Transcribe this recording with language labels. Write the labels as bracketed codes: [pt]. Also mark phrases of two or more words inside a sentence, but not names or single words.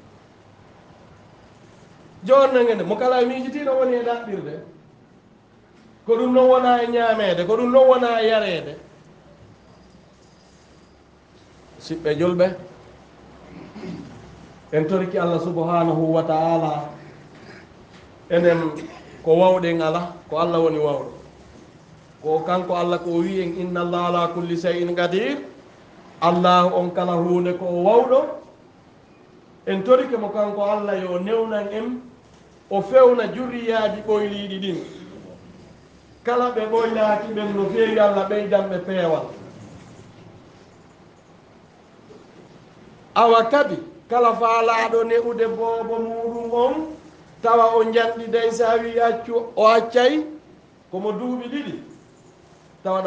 [ff] jonnangene mo kala miijitiɗo woni e ɗaɓɓirde ko ɗum noon wona e ñaamede ko ɗum noon wona e yareede siɓɓe julɓe en toriki Allah [ar] سبحانه وتعالى [ff] enen ko wawɗen ala ko Allah woni wawɗo ko kanko Allah ko wi en [ar] إن الله على كل شيء قدير [ff] Allah on kala hunde ko wawɗo en torike mo kanko Allah yo newnan en o fewna jurriyaji ɓoyliɗi ɗin kala ɓe ɓoylaki ɓen no feewi Allah ɓeydanɓe peewal awa kadi kala faalaɗo ne'ude boobo muɗum on tawa o janɗiday sa wi accu o accay komo duuɓi ɗiɗi tawa